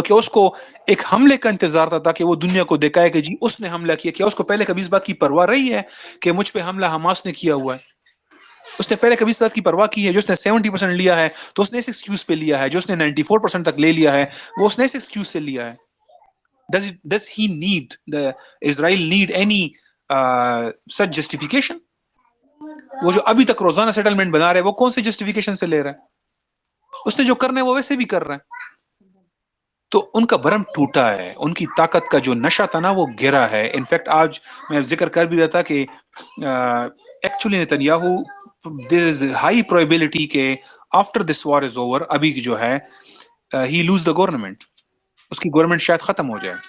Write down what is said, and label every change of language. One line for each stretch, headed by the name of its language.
Hindi: क्या उसको एक हमले का इंतजार था ताकि वो दुनिया को दिखाए कि जी उसने हमला किया? क्या उसको पहले कभी इस बात की परवाह रही है कि मुझ पे हमला हमास ने किया हुआ है? उसने पहले कभी इस बात की परवाह की है? जो उसने 70% लिया है तो उसने इस एक्सक्यूज पे लिया है, जो उसने 94% तक ले लिया है वो उसने इस एक्सक्यूज से लिया है।
English: Does he need the Israel need any such justification?
Hindi: वो जो अभी तक रोजाना सेटलमेंट बना रहे हैं वो कौन से जस्टिफिकेशन से ले रहा है? उसने जो करना है वो वैसे भी कर रहा है। तो उनका भरम टूटा है, उनकी ताकत का जो नशा था ना वो गिरा है। इनफैक्ट आज मैं जिक्र कर भी रहा था कि actually Netanyahu,
English: there is high probability के after this war is over,
Hindi: अभी जो है
English: ही lose the government,
Hindi: उसकी गवर्नमेंट शायद खत्म हो जाए।